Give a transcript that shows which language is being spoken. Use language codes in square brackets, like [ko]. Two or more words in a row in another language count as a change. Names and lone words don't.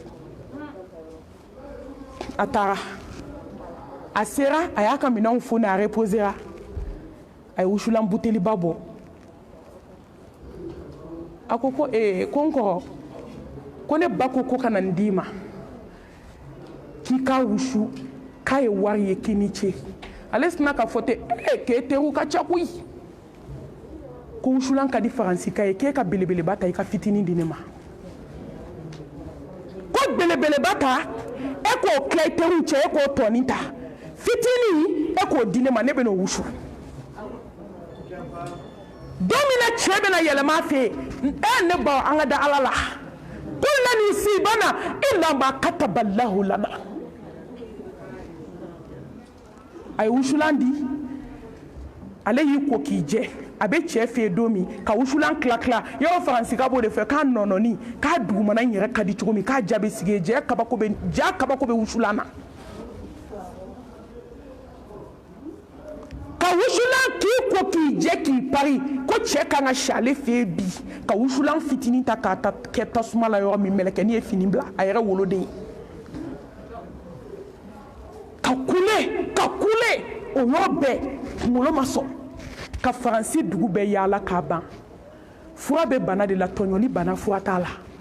[bm] a taara a sera a y'a ka minɛnw foni a reposera a ye wusulan buteliba bɔ a ko ko n kɔrɔ ko ne ba ko ka na n d'i ma k'i k'a wusu k'a ye wari ye k'i ni ce ale sina ka fɔ ten k'e teriw ka ca koyi ko wusulan ka di faransika ye k'e ka belebeleba ta i ka fitinin di ne ma ko belebeleba ta e k'o tila i teriw cɛ e k'o tɔni ta fitinin e k'o di ne ma ne bɛ n'o wusu don min na cɛ bɛna yɛlɛma a fɛ yen ne ba an ka da ala la [ar] قل لن يصيبنا إلا ما كتب الله لنا [bm] a ye wusulan di ale y'i ko k'i jɛ a bɛ cɛ fɛ yen don min ka wusulan tila tila yɔrɔ faransika b'o de fɛ k'a nɔnɔni k'a dugumana in yɛrɛ ka di cogo min k'a ja bɛ sigi yen ja kabako bɛ wusulan na ka wusulan k'i ko k'i jɛ k'i pari ko cɛ kan ka si ale fɛ yen bi ka wusulan fitinin ta k'a kɛ tasuma la yɔrɔ min mɛlɛkɛnin ye fini bila a yɛrɛ woloden ka kule o yɔrɔ bɛɛ kunkolo ma sɔn ka faransi dugu bɛɛ yaala k'a ban fura bɛ bana de la tɔɲɔli bana fura t'a la